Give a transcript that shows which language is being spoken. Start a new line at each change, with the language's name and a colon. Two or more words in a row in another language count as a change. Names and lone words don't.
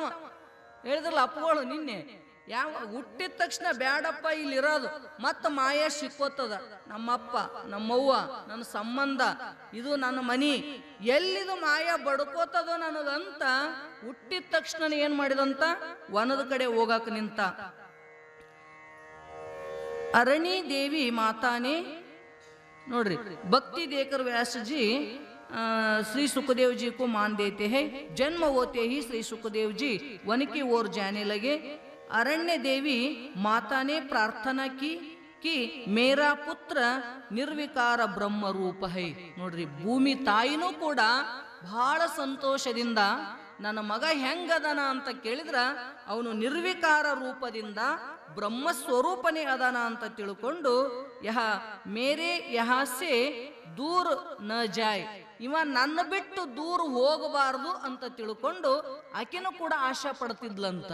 Kannada: ಹೇಳಿದ್ರಲ್ಲ ಅಪ್ಪಗಳು ನಿನ್ನೆ, ಯಾವ ಹುಟ್ಟಿದ ತಕ್ಷಣ ಬ್ಯಾಡಪ್ಪ ಇಲ್ಲಿರೋದು, ಮತ್ತ ಮಾಯ ಸಿಕ್ಕೋತದ, ನಮ್ಮಪ್ಪ ನಮ್ಮವ್ವ ನನ್ನ ಸಂಬಂಧ, ಇದು ನನ್ನ ಮನಿ, ಎಲ್ಲಿದು ಮಾಯ ಬಡ್ಕೋತದೋ ನನಗಂತ ಹುಟ್ಟಿದ ತಕ್ಷಣ ಏನ್ ಮಾಡಿದಂತ ವನದ ಕಡೆ ಹೋಗಾಕ ನಿಂತ.
Hindi: अरणि देवी माता ने ನೋಡ್ರಿ, भक्ति देकर व्यासजी श्री सुखदेव जी को मान देते हैं. जन्म होते ही श्री सुखदेव जी वन की ओर जाने लगे. अरण्य देवी माता ने प्रार्थना की कि मेरा पुत्र निर्विकार ब्रह्म रूप है.
Kannada: ನೋಡ್ರಿ, ಭೂಮಿ ತಾಯಿನೂ ಕೂಡ ಬಹಳ ಸಂತೋಷದಿಂದ ನನ್ನ ಮಗ ಹೆಂಗದನ ಅಂತ ಕೇಳಿದ್ರ, ಅವನು ನಿರ್ವಿಕಾರ ರೂಪದಿಂದ ಬ್ರಹ್ಮ ಸ್ವರೂಪನೇ ಅದನ ಅಂತ ತಿಳ್ಕೊಂಡು,
Hindi: यह मेरे यहाँ से दूर न जाए,
Kannada: ಇವ ನನ್ನ ಬಿಟ್ಟು ದೂರ ಹೋಗಬಾರದು ಅಂತ ತಿಳ್ಕೊಂಡು ಆಕೆನೂ ಕೂಡ ಆಶಾ ಪಡ್ತಿದ್ಲಂತ.